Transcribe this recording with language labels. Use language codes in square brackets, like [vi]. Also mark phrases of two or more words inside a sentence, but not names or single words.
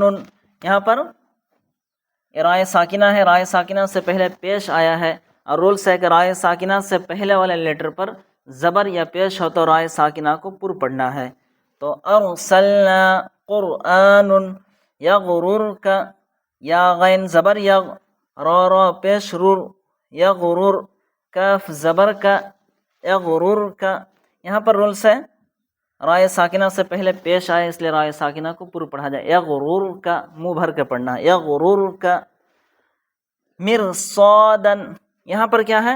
[ur] یہاں پر رائے ساکنہ ہے، رائے ساکنہ سے پہلے پیش آیا ہے، اور رولس ہے کہ رائے ساکنہ سے پہلے والے لیٹر پر زبر یا پیش ہو تو رائے ساکنہ کو پر پڑھنا ہے۔ تو [ar] ارسلنا قرآن یغررک، [ur] یا غین زبر یغ، را پیش رور، یغرر، کاف زبر کا، یغررک۔ یہاں پر رولس ہے رائے ساکنہ سے پہلے پیش آئے، اس لیے رائے ساکنہ کو پر پڑھا جائے، یغررک، منہ بھر کے پڑھنا ہے، یغررک۔ مرصادن، یہاں پر کیا ہے؟